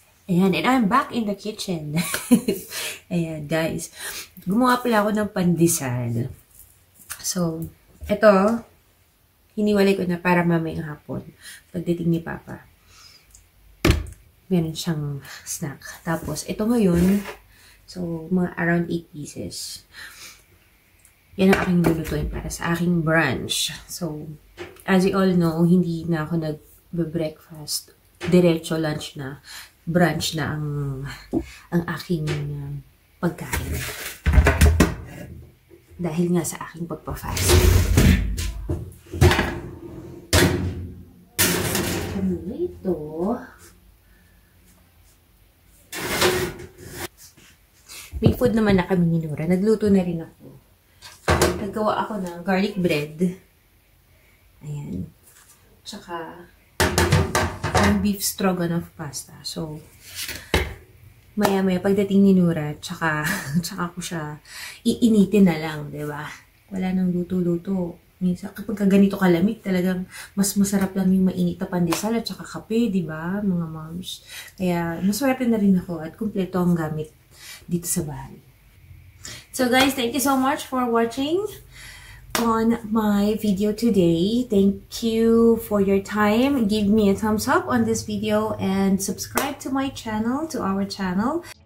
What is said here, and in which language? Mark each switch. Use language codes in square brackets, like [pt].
[en] Ayan, and I'm back in the kitchen. [tl] Ayan, guys. Gumawa pala ako ng pandesal. So, ito, hiniwalay ko na para mamayang hapon. Pagdating ni Papa, meron siyang snack. Tapos, ito ngayon, so, mga around 8 pieces. Yan ang aking lulutuin para sa aking brunch. [en] So, as you all know, [tl] hindi na ako nag-breakfast. Diretso lunch na. Brunch na ang aking pagkain. Dahil nga sa aking pagpa-fast. Ano na ito? May food naman na kami ni Nora. Nagluto na rin ako. Naggawa ako ng garlic bread. Ayan. Tsaka, yung beef stroganoff pasta. So, maya-maya pagdating ni Nura, tsaka ko siya iinitin na lang, di ba? Wala nang luto-luto. Minsan, kapag ganito kalamig, talagang mas masarap lang yung mainit na pandesal at saka kape, di ba, mga moms? Kaya, maswerte na rin ako at kumpleto ang gamit dito sa bahay. [en] So guys, thank you so much for watching on my video today. Thank you for your time. Give me a thumbs up on this video and subscribe to my channel, to our channel.